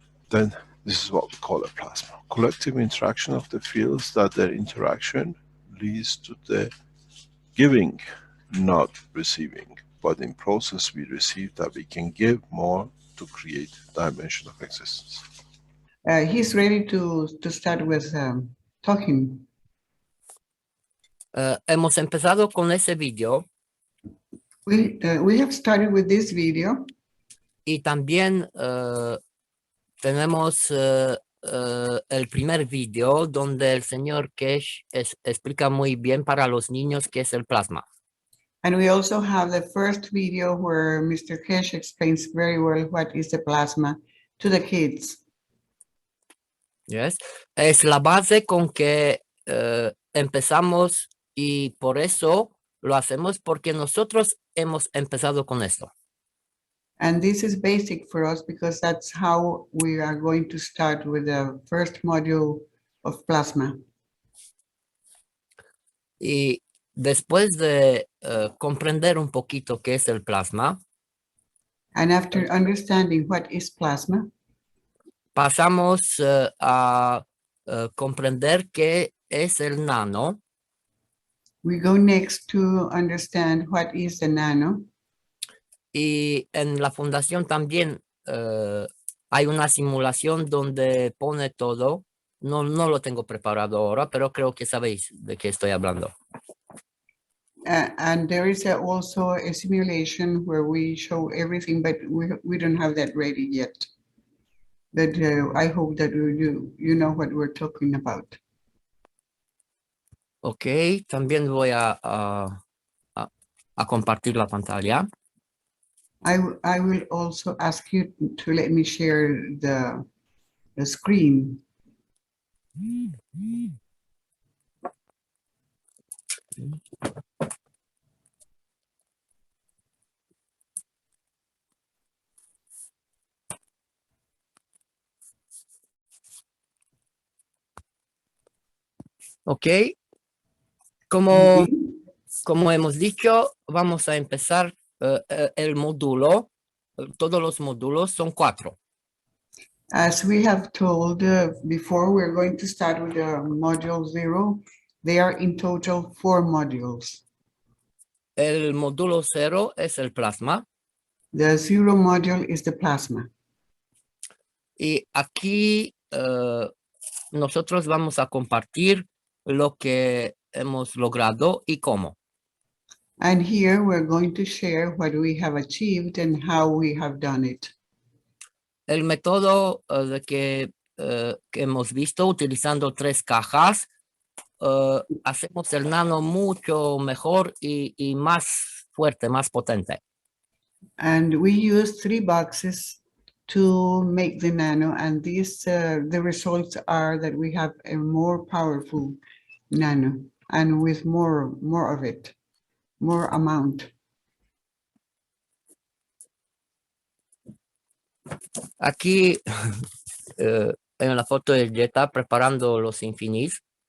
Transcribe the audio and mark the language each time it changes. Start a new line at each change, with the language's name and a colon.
English: Then this is what we call a plasma. Collective interaction of the fields, that their interaction leads to the giving, not receiving. But in process we receive that we can give more to create dimension of existence. He's ready to start with talking.
Spanish: Hemos empezado con ese video
English: We have started with this video,
Spanish: y también tenemos el primer video donde el señor Kesh explica muy bien para los niños qué es el plasma.
English: and we also have the first video where Mr. Kesh explains very well what is the plasma to the kids. Yes.
Spanish: Es la base con que empezamos y por eso lo hacemos porque nosotros hemos empezado con esto.
English: And this is basic for us because that's how we are going to start with the first module of plasma.
Spanish: Y después de comprender un poquito qué es el plasma,
English: And after understanding what is plasma,
Spanish: pasamos a comprender qué es el nano.
English: we go next to understand what is the nano.
Spanish: Y en la fundación también hay una simulación donde pone todo. No lo tengo preparado ahora, pero creo que sabéis de qué estoy hablando.
English: And there is also a simulation where we show everything, but we don't have that ready yet. But I hope that you know what we're talking about.
Spanish: Ok, también voy a compartir la pantalla.
English: I will also ask you to let me share the screen.
Spanish: Ok, como Mhm. hemos dicho, vamos a empezar el módulo. Todos los módulos son 4.
English: As we have told before, we're going to start with module 0. They are in total 4 modules.
Spanish: El módulo 0 es el plasma.
English: The 0 module is the plasma.
Spanish: Y aquí nosotros vamos a compartir lo que hemos logrado y cómo.
English: And here we're going to share what we have achieved and how we have done it.
Spanish: El método que hemos visto utilizando 3 cajas, hacemos el nano mucho mejor y más fuerte, más potente.
English: And we use 3 boxes to make the nano, and these the results are that we have a more powerful nano and with more of it, more amount.
Spanish: Aquí en la foto de Jetta preparando los infinis.